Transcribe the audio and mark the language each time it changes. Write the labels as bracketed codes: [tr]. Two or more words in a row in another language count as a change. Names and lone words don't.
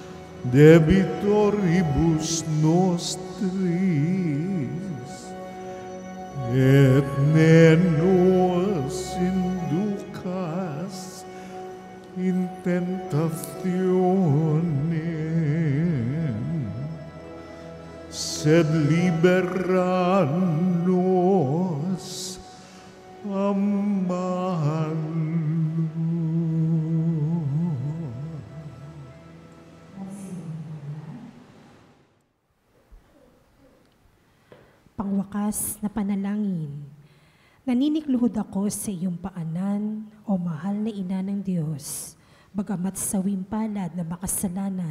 [la] debitoribus nostris, et ne nos inducas in tentationem, sed libera nos a malo. [tl] Pangwakas na panalangin. Naninikluhod ako sa iyong paanan, o mahal na ina ng Diyos, bagamat sawing palad na makasalanan.